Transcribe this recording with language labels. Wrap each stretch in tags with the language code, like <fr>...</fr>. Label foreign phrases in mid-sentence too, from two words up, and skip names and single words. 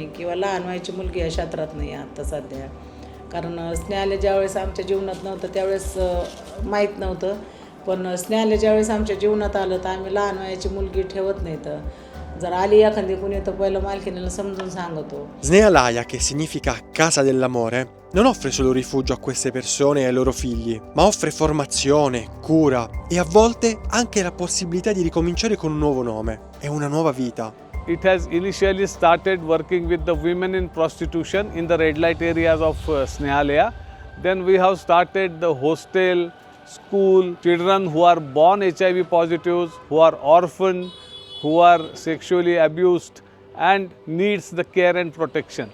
<mr>किंवा लहान वयाची मुलगी या क्षेत्रात नाही आता सध्या, कारण स्नेहालय ज्यावेळेस आमच्या जीवनात नव्हतं त्यावेळेस माहीत नव्हतं. पण स्नेहालय ज्यावेळेस आमच्या जीवनात आलं तर आम्ही लहान वयाची मुलगी ठेवत नाही. तर जर आली एखादी कुणी तर पहिलं मालकीणीला समजून सांगतो.</mr> <it>Snea Laia, che significa casa dell'amore, non offre solo rifugio a queste persone e ai loro figli, ma offre formazione, cura e a volte anche la possibilità di ricominciare con un nuovo nome e una nuova vita.</it> <en>It has initially started working with the women in prostitution in the red light areas of Snehalaya. Then we have started the hostel, school, children who are born HIV positives, who are orphaned, who are sexually abused and needs the care and protection.</en>